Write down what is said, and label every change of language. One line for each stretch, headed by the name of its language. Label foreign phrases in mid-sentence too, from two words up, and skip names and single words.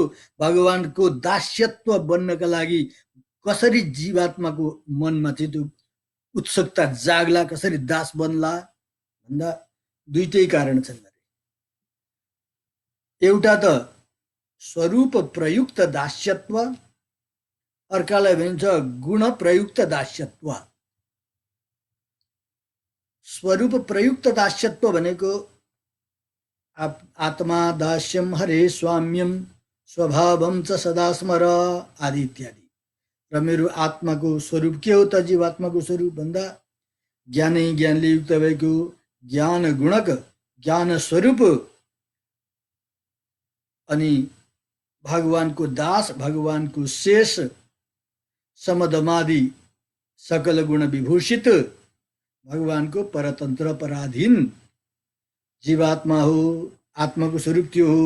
Nepali: भगवानको दास्यत्व बन्नका लागि कसरी जीवात्माको मनमा चाहिँ त्यो उत्सुकता जाग्ला, कसरी दास बन्ला भन्दा दुईटै कारण छन्। एउटा त स्वरूप प्रयुक्त दास्यत्व, अर्कालाई भनिन्छ गुण प्रयुक्त दास्यत्व। स्वरूप प्रयुक्त दास्यत्व भनेको
Sanskrit: आत्मा दास्यम हरे स्वाम्यम स्वभावम च सदा स्मर
Nepali: आदि इत्यादि। र मेरो आत्माको स्वरूप के हो त? जीवात्माको स्वरूप भन्दा ज्ञानै ज्ञानले युक्त भएको ज्ञान गुणक ज्ञान स्वरूप, अनि भगवानको दास, भगवानको शेष, समदमादि सकल गुण विभूषित, भगवानको परतन्त्र पराधीन जीवात्मा हो, आत्माको स्वरूप त्यो हो।